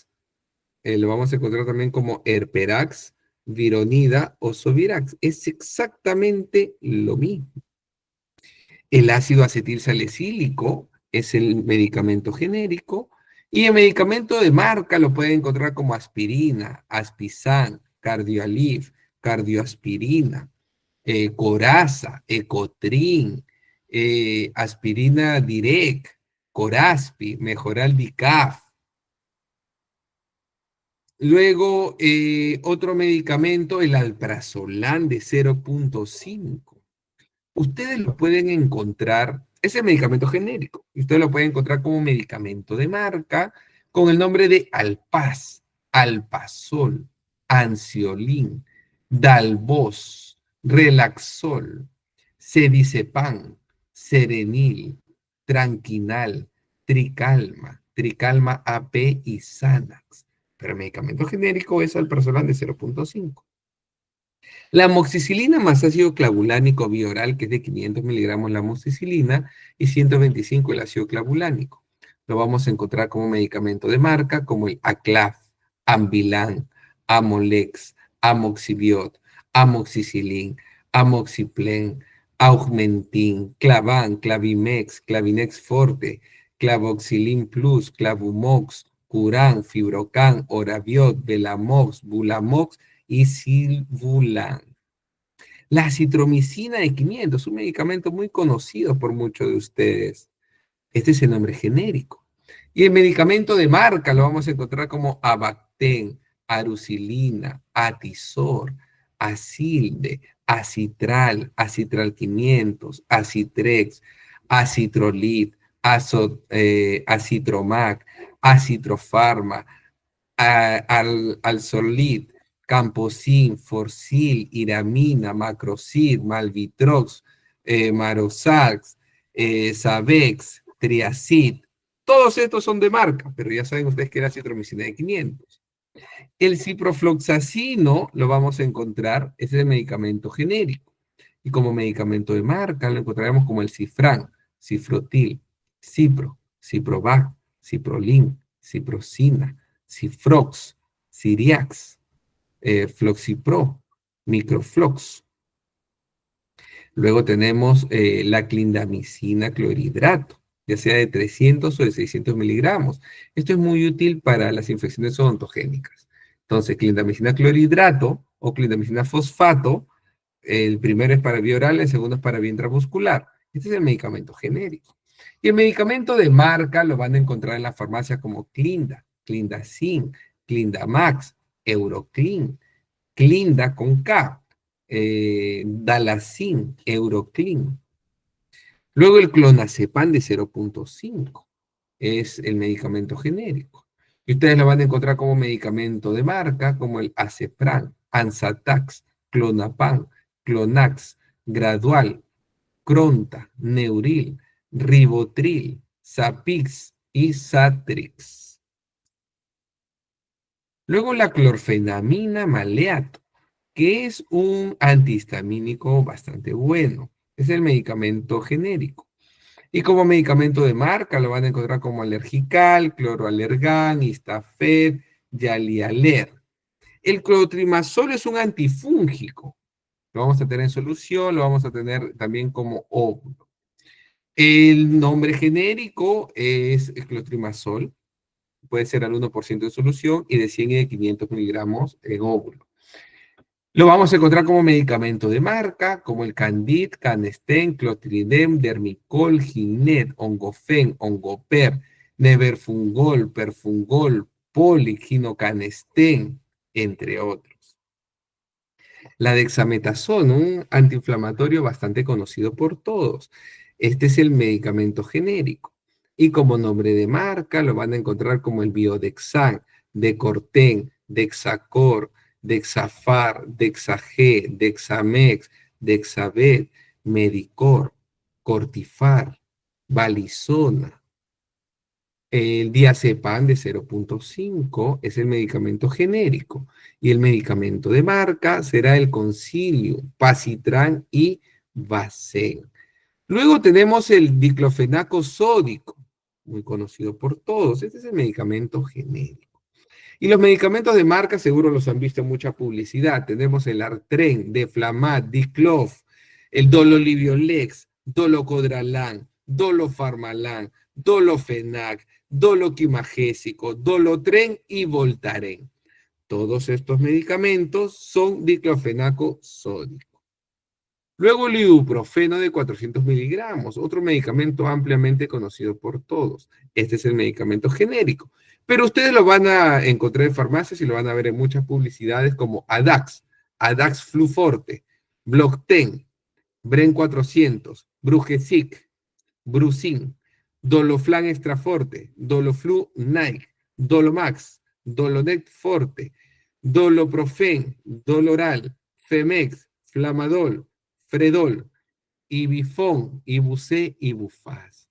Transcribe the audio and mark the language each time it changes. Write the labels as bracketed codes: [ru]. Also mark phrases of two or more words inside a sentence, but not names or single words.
[es] Lo vamos a encontrar también como Herperax, Vironida o Sovirax. Es exactamente lo mismo. El ácido acetilsalicílico es el medicamento genérico y el medicamento de marca lo pueden encontrar como aspirina, Aspisan, Cardioalif, Cardioaspirina, Coraza, Ecotrin, Aspirina Direct, Coraspi, Mejoral Dicaf. Luego, otro medicamento, el alprazolam de 0,5. Ustedes lo pueden encontrar, es el medicamento genérico, y ustedes lo pueden encontrar como medicamento de marca con el nombre de Alpaz, Alpazol, Ansiolin, Dalvoz, Relaxol, Cedicepan, Serenil, Tranquinal, Tricalma, Tricalma AP y Xanax. Pero el medicamento genérico es alprazolam de 0,5. La amoxicilina más ácido clavulánico bioral, que es de 500 miligramos la amoxicilina y 125 el ácido clavulánico. Lo vamos a encontrar como medicamento de marca, como el Aclaf, Ambilan, Amolex, Amoxibiot, amoxicilin, amoxicilin, Augmentin, Clavan, Clavimex, Clavinex Forte, Clavoxilin Plus, Clavumox, Curan, Fibrocan, Orabiot, Velamox, Bulamox y Silvulan. La citromicina de 500, un medicamento muy conocido por muchos de ustedes. Este es el nombre genérico. Y el medicamento de marca lo vamos a encontrar como Abacten, Arucilina, Atisor, Acilde, Acitral, Acitral 500, Acitrex, Acitrolit, Acitromac, Acitrofarma, Alzorlit, Camposin, Forcil, Iramina, Macrocid, Malvitrox, Marosax, Sabex, Triacid. Todos estos son de marca, pero ya saben ustedes que era citromicina de 500. El ciprofloxacino lo vamos a encontrar, es el medicamento genérico. Y como medicamento de marca lo encontraremos como el Cifran, Cifrotil, Cipro, Ciprovac, Ciprolin, Ciprocina, Cifrox, Ciriax, Floxipro, Microflox. Luego tenemos la clindamicina clorhidrato, ya sea de 300 o de 600 miligramos. Esto es muy útil para las infecciones odontogénicas. Entonces, clindamicina clorhidrato o clindamicina fosfato, el primero es para vía oral, el segundo es para vía intramuscular. Este es el medicamento genérico. Y el medicamento de marca lo van a encontrar en la farmacia como Clinda, Clindacin, Clindamax, Euroclin, Clinda con K, Dalacin, Euroclin. Luego el clonazepam de 0.5 es el medicamento genérico. Y ustedes lo van a encontrar como medicamento de marca, como el Acepran, Ansatax, Clonapam, Clonax, Gradual, Cronta, Neuril, Ribotril, Zapix y Satrix. Luego la clorfenamina maleato, que es un antihistamínico bastante bueno. Es el medicamento genérico. Y como medicamento de marca lo van a encontrar como Alergical, Cloroalergan, Istafed, Yalialer. El clotrimazol es un antifúngico. Lo vamos a tener en solución, lo vamos a tener también como óvulo. El nombre genérico es clotrimazol. Puede ser al 1% en solución y de 100 y de 500 miligramos en óvulo. Lo vamos a encontrar como medicamento de marca, como el Candid, Canesten, Clotridem, Dermicol, Ginet, Ongofen, Ongoper, Neverfungol, Perfungol, Poli, Ginocanesten, entre otros. La dexametasona, un antiinflamatorio bastante conocido por todos. Este es el medicamento genérico. Y como nombre de marca lo van a encontrar como el Biodexan, Decorten, Dexacor, Dexafar, Dexag, Dexamex, Dexavet, Medicor, Cortifar, Valizona. El diazepam de 0.5 es el medicamento genérico y el medicamento de marca será el Concilium, Pacitran y Vasen. Luego tenemos el diclofenaco sódico, muy conocido por todos. Este es el medicamento genérico. Y los medicamentos de marca seguro los han visto en mucha publicidad. Tenemos el Artren, Deflamat, Diclof, el Dololiviolex, Dolocodralan, Dolofarmalan, Dolofenac, Doloquimagésico, Dolotren y Voltaren. Todos estos medicamentos son diclofenaco sódico. Luego el ibuprofeno de 400 miligramos, otro medicamento ampliamente conocido por todos. Este es el medicamento genérico. Pero ustedes lo van a encontrar en farmacias y lo van a ver en muchas publicidades como Adax, Adax Fluforte, Blocten, Bren 400, Brugesic, Brucin, Doloflan Extra Forte, Doloflu Nike, Dolomax, Dolonet Forte, Doloprofen, Doloral, Femex, Flamadol, Fredol, Ibifón, Ibucé y Bufaz.